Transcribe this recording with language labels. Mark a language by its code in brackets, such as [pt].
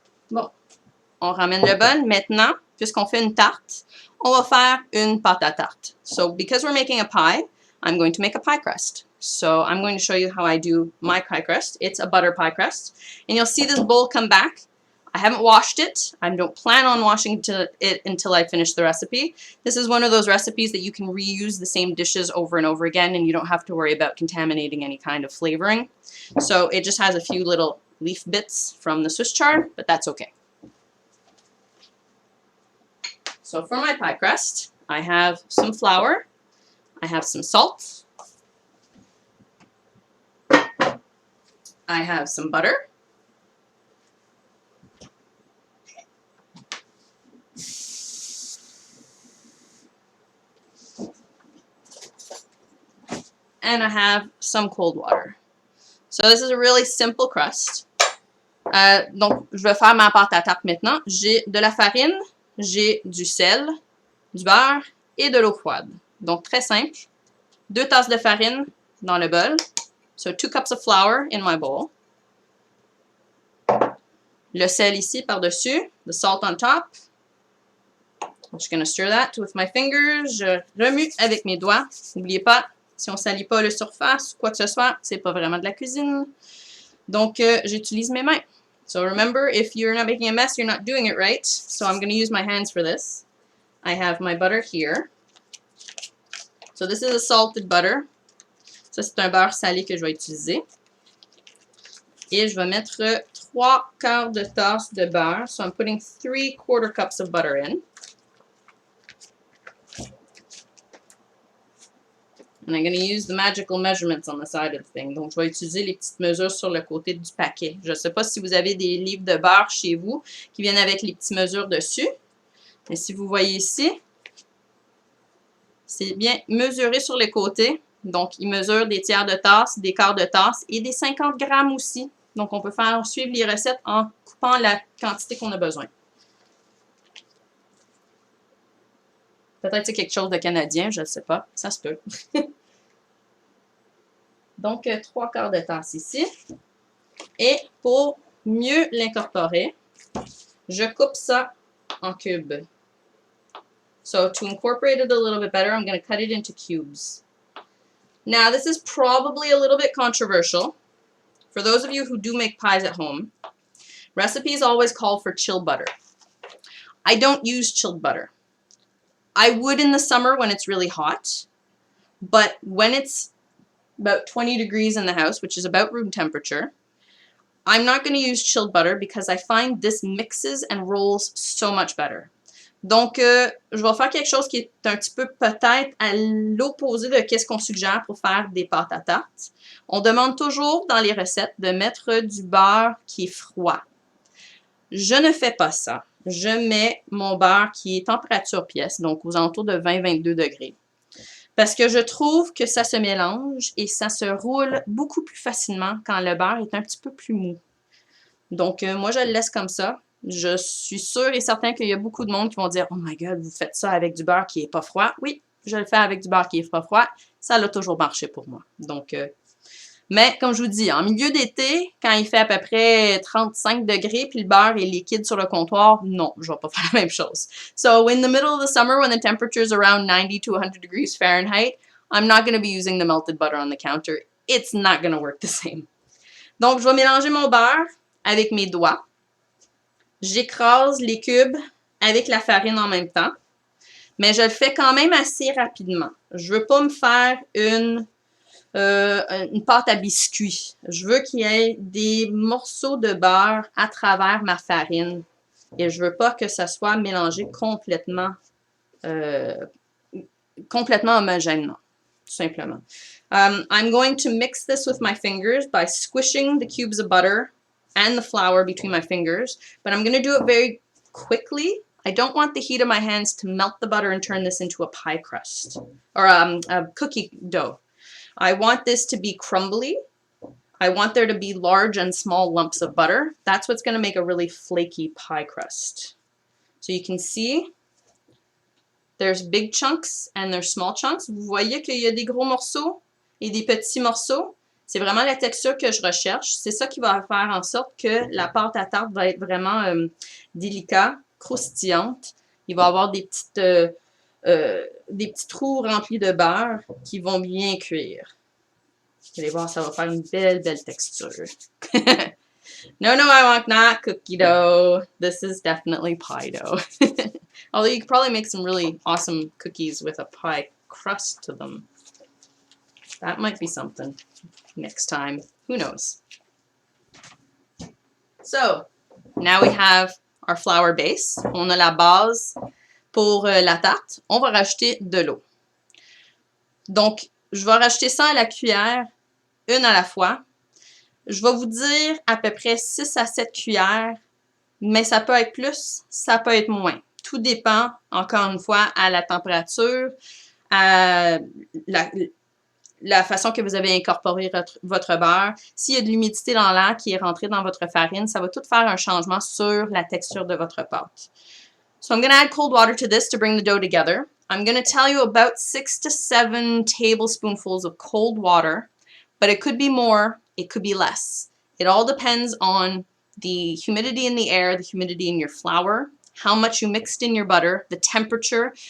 [fr] Bon. On ramène le bol. Maintenant, puisqu'on fait une tarte, on va faire une pâte à tarte. [en] So, because we're making a pie, I'm going to make a pie crust. So I'm going to show you how I do my pie crust. It's a butter pie crust. And you'll see this bowl come back. I haven't washed it. I don't plan on washing it until I finish the recipe. This is one of those recipes that you can reuse the same dishes over and over again and you don't have to worry about contaminating any kind of flavoring. So it just has a few little leaf bits from the Swiss chard, but that's okay. So for my pie crust, I have some flour. I have some salt. I have some butter. And I have some cold water. So this is a really simple crust. [fr] Donc, je vais faire ma pâte à tarte maintenant. J'ai de la farine, j'ai du sel, du beurre et de l'eau froide. Donc, très simple. 2 tasses de farine dans le bol. [en] So, 2 cups of flour in my bowl. [fr] Le sel ici par-dessus. [en] The salt on top. I'm just going to stir that with my fingers. [fr] Je remue avec mes doigts. N'oubliez pas, si on ne salit pas la surface ou quoi que ce soit, c'est pas vraiment de la cuisine. Donc, j'utilise mes mains. [en] So remember, if you're not making a mess, you're not doing it right. So I'm going to use my hands for this. I have my butter here. So this is a salted butter. [fr] Ça, c'est un beurre salé que je vais utiliser. Et je vais mettre 3/4 de tasse de beurre. [en] So I'm putting 3/4 cups of butter in. And I'm going to use the magical measurements on the side of the thing. [fr] Donc, je vais utiliser les petites mesures sur le côté du paquet. Je ne sais pas si vous avez des livres de beurre chez vous qui viennent avec les petites mesures dessus. Mais si vous voyez ici, c'est bien mesuré sur les côtés. Donc, il mesure des tiers de tasse, des quarts de tasse et des 50 grammes aussi. Donc, on peut faire suivre les recettes en coupant la quantité qu'on a besoin. Peut-être que c'est quelque chose de canadien, je ne sais pas. Ça se peut. Donc, 3/4 de tasse ici. Et pour mieux l'incorporer, je coupe ça en cubes. [en] So, to incorporate it a little bit better, I'm going to cut it into cubes. Now, this is probably a little bit controversial. For those of you who do make pies at home, recipes always call for chilled butter. I don't use chilled butter. I would in the summer when it's really hot, but when it's about 20 degrees in the house, which is about room temperature, I'm not going to use chilled butter because I find this mixes and rolls so much better. [fr] Donc, je vais faire quelque chose qui est un petit peu peut-être à l'opposé de ce qu'on suggère pour faire des pâtes à tarte. On demande toujours dans les recettes de mettre du beurre qui est froid. Je ne fais pas ça. Je mets mon beurre qui est température pièce, donc aux alentours de 20-22 degrés. Parce que je trouve que ça se mélange et ça se roule beaucoup plus facilement quand le beurre est un petit peu plus mou. Donc, moi, je le laisse comme ça. Je suis sûre et certain qu'il y a beaucoup de monde qui vont dire « [en] Oh my God, [fr] vous faites ça avec du beurre qui n'est pas froid. » Oui, je le fais avec du beurre qui n'est pas froid. Ça a toujours marché pour moi. Donc, mais comme je vous dis, en milieu d'été, quand il fait à peu près 35 degrés puis le beurre est liquide sur le comptoir, non, je ne vais pas faire la même chose. [en] So, in the middle of the summer, when the temperature is around 90 to 100 degrees Fahrenheit, I'm not going to be using the melted butter on the counter. It's not going to work the same. [fr] Donc, je vais mélanger mon beurre avec mes doigts. J'écrase les cubes avec la farine en même temps, mais je le fais quand même assez rapidement. Je ne veux pas me faire une pâte à biscuits. Je veux qu'il y ait des morceaux de beurre à travers ma farine et je ne veux pas que ça soit mélangé complètement homogènement, tout simplement. [en] I'm going to mix this with my fingers by squishing the cubes of butter and the flour between my fingers, but I'm going to do it very quickly. I don't want the heat of my hands to melt the butter and turn this into a pie crust or a cookie dough. I want this to be crumbly. I want there to be large and small lumps of butter. That's what's going to make a really flaky pie crust. So you can see there's big chunks and there's small chunks. [fr] Vous voyez qu'il y a des gros morceaux et des petits morceaux. C'est vraiment la texture que je recherche. C'est ça qui va faire en sorte que la pâte à tarte va être vraiment délicate, croustillante. Il va y avoir des petits trous remplis de beurre qui vont bien cuire. Vous allez voir, ça va faire une belle texture. [en] No, I want not cookie dough. This is definitely pie dough. Although you could probably make some really awesome cookies with a pie crust to them. That might be something next time. Who knows? So, now we have our flour base. [fr] On a la base pour la tarte. On va rajouter de l'eau. Donc, je vais rajouter ça à la cuillère, une à la fois. Je vais vous dire à peu près 6 à 7 cuillères, mais ça peut être plus, ça peut être moins. Tout dépend, encore une fois, à la température, à la façon que vous avez incorporé votre beurre. S'il y a de l'humidité dans l'air qui est rentrée dans votre farine, ça va tout faire un changement sur la texture de votre pâte. [en] So I'm going to add cold water to this to bring the dough together. I'm going to tell you about 6 to 7 tablespoonfuls of cold water, but it could be more, it could be less. It all depends on the humidity in the air, the humidity in your flour, how much you mixed in your butter, the temperature.